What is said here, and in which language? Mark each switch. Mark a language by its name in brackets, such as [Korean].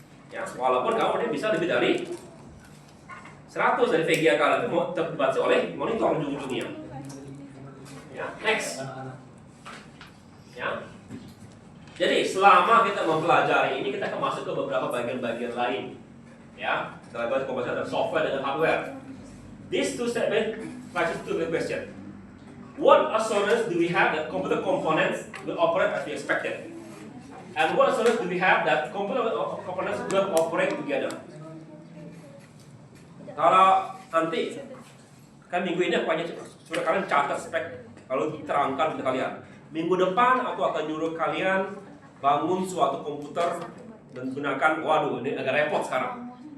[Indonesian] Ya, walaupun kamu bisa lebih dari 100 dari VGA kalian itu terbaca oleh monitor ujung-ujungnya. Ya, next. Ya. Jadi selama kita mempelajari ini, kita akan masuk ke beberapa bagian-bagian lain. Ya, kita bahas komposisi antara software dengan hardware. [English] These two statements raises two question. What assurance do we have that computer components will operate as we expected? And what assurance do we have that computer components will operate together? [Indonesian] Kalau nanti kan minggu ini aku hanya sudah kalian catat spek kalau diterangkan ke kalian. Minggu depan aku akan nyuruh kalian bangun suatu komputer dan gunakan, waduh ini agak repot sekarang.